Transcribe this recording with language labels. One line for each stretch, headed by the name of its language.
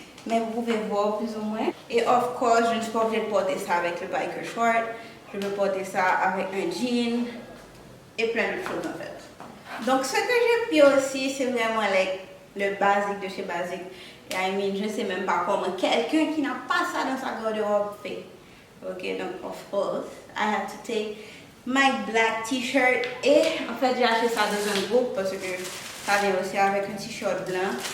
French: Mais vous pouvez voir plus ou moins. Et
English: of course,
French: je ne suis pas obligée de porter ça avec le biker short. Je peux porter ça avec un jean et plein de choses en fait. Donc ce que j'ai pris aussi, c'est vraiment like, le basique de chez Basique. Et
English: I mean,
French: je ne sais même pas comment quelqu'un qui n'a pas ça dans sa garde-robe fait.
English: Ok, donc of course, I have to take my black t-shirt.
French: Et en fait, j'ai acheté ça dans un groupe parce que ça vient aussi avec un t-shirt blanc.